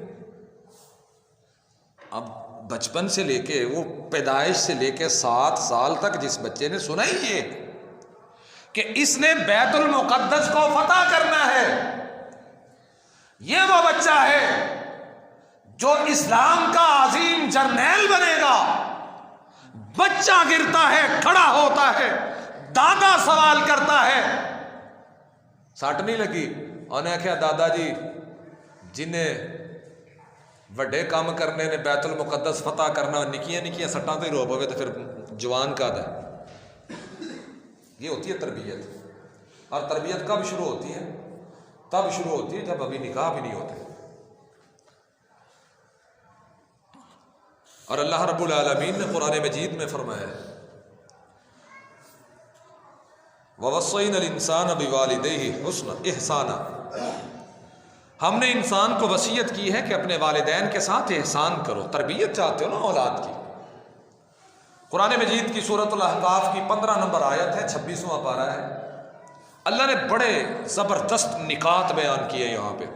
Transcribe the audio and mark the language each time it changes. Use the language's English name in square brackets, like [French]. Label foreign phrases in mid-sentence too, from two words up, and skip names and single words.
[Urdu] اب بچپن سے لے کے، وہ پیدائش سے لے کے 7 سال تک جس بچے نے سنا ہی یہ کہ اس نے بیت المقدس کو فتح کرنا ہے، یہ وہ بچہ ہے جو اسلام کا عظیم جرنیل بنے گا۔ بچہ گرتا ہے، کھڑا ہوتا ہے، دادا سوال کرتا ہے، [Punjabi] سٹ نہیں لگی؟ انہیں کہا دادا جی جنہیں وڈے کام کرنے نے بیت المقدس فتح کرنا، نکیاں نکیاں سٹاں تے رو پوے تو پھر جوان کا دا۔ [Urdu] یہ ہوتی ہے تربیت۔ اور تربیت کب شروع ہوتی ہے؟ تب شروع ہوتی ہے جب ابھی نکاح بھی نہیں ہوتے۔ اور اللہ رب العالمین نے قرآن مجید میں فرمایا [Arabic] وَوَصَّيْنَا الْإِنسَانَ بِوَالِدَيْهِ حُسْنًا احسانا، [Urdu] ہم نے انسان کو وصیت کی ہے کہ اپنے والدین کے ساتھ احسان کرو۔ تربیت چاہتے ہو نا اولاد کی؟ قرآن مجید کی سورۃ الاحقاف کی 15 نمبر آیت ہے، 26واں پارہ ہے۔ اللہ نے بڑے زبردست نکات بیان کیے یہاں پہ۔